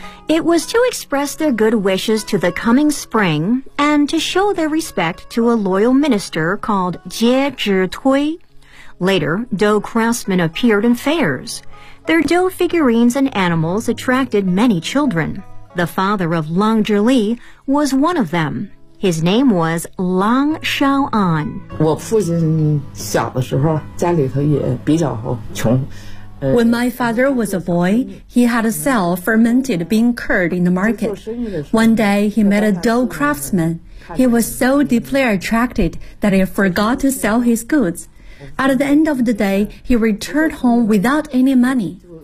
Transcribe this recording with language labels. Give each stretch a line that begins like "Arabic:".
English: It was to express their good wishes to the coming spring and to show their respect to a loyal minister called Jie Zhi Tui. Later, dough craftsmen appeared in fairs. Their dough figurines and animals attracted many children. The father of Long Zhi Li was one of them. His name was Long Shao An.
Chinese: 我父亲小的时候家里头也比较穷。
English: When my father was a boy, he had to sell fermented bean curd in the market. One day, he met a dough craftsman. He was so deeply attracted that he forgot to sell his goods. At the end of the day, he returned home without any money.